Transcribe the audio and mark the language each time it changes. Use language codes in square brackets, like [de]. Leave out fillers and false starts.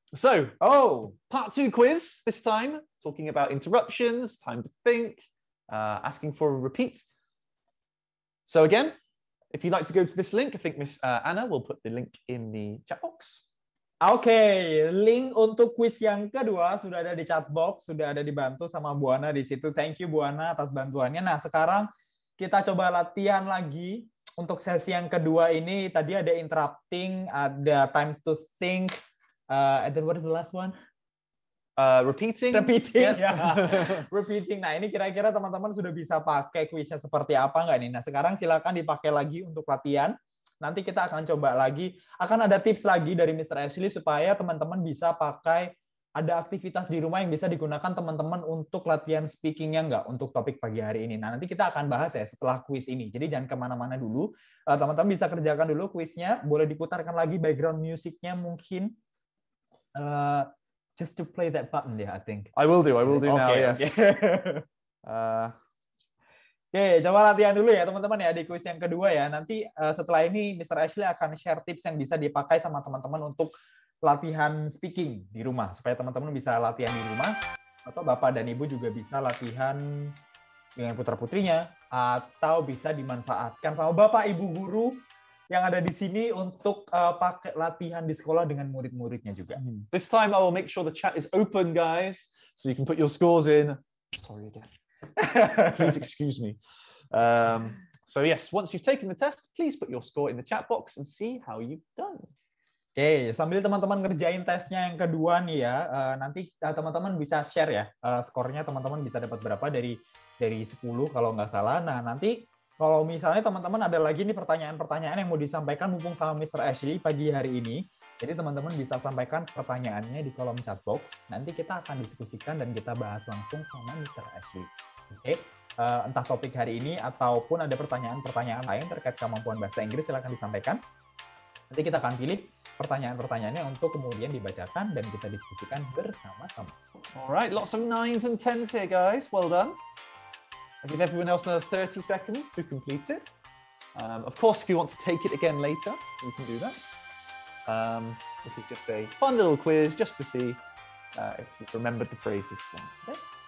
[en] So, part 2 quiz this time, talking about interruptions, time to think, asking for a repeat. So again, if you'd like to go to this link, I think Miss Anna will put the link in the chat box. [id] Oke, link untuk quiz yang kedua sudah ada di chat box, sudah ada dibantu sama Bu Ana di situ. [en] Thank you [id] Bu Ana atas bantuannya. Nah, sekarang kita coba latihan lagi untuk sesi yang kedua ini. Tadi ada interrupting, ada time to think, [en] and then what is the last one? Repeating. [id] Ya. Repeating. Nah, ini kira-kira teman-teman sudah bisa pakai kuisnya seperti apa nggak nih? Nah, sekarang silakan dipakai lagi untuk latihan. Nanti kita akan coba lagi. Akan ada tips lagi dari Mr. Ashley supaya teman-teman bisa pakai, ada aktivitas di rumah yang bisa digunakan teman-teman untuk latihan speakingnya nggak untuk topik pagi hari ini. Nah, nanti kita akan bahas ya setelah kuis ini. Jadi jangan kemana-mana dulu. Teman-teman bisa kerjakan dulu kuisnya. Boleh diputarkan lagi background musiknya mungkin. [en] just to play that button there, I think. I will do now, yes. [id] Oke, coba latihan dulu ya teman-teman ya di kuis yang kedua ya. Nanti setelah ini Mr. Ashley akan share tips yang bisa dipakai sama teman-teman untuk latihan speaking di rumah. Supaya teman-teman bisa latihan di rumah, atau Bapak dan Ibu juga bisa latihan dengan putra-putrinya, atau bisa dimanfaatkan sama Bapak Ibu guru yang ada di sini untuk pakai latihan di sekolah dengan murid-muridnya juga. [en] This time I will make sure the chat is open, guys, so you can put your scores in. Sorry again. Please excuse me. So yes, once you've taken the test, please put your score in the chat box and see how you've done. [id] Oke, sambil teman-teman ngerjain tesnya yang kedua nih ya, nanti teman-teman bisa share ya, skornya teman-teman bisa dapat berapa dari 10 kalau nggak salah. Nah, nanti kalau misalnya teman-teman ada lagi nih pertanyaan-pertanyaan yang mau disampaikan mumpung sama Mr. Ashley pagi hari ini, jadi teman-teman bisa sampaikan pertanyaannya di kolom chat box. Nanti kita akan diskusikan dan kita bahas langsung sama Mr. Ashley. Oke, entah topik hari ini ataupun ada pertanyaan-pertanyaan lain terkait kemampuan bahasa Inggris, silakan disampaikan. Nanti kita akan pilih pertanyaan-pertanyaannya untuk kemudian dibacakan dan kita diskusikan bersama-sama. [en] Alright, lots of 9s and 10s here, guys. Well done. I'll give everyone else another 30 seconds to complete it. Of course, if you want to take it again later, you can do that. This is just a fun little quiz just to see if you've remembered the phrases from today.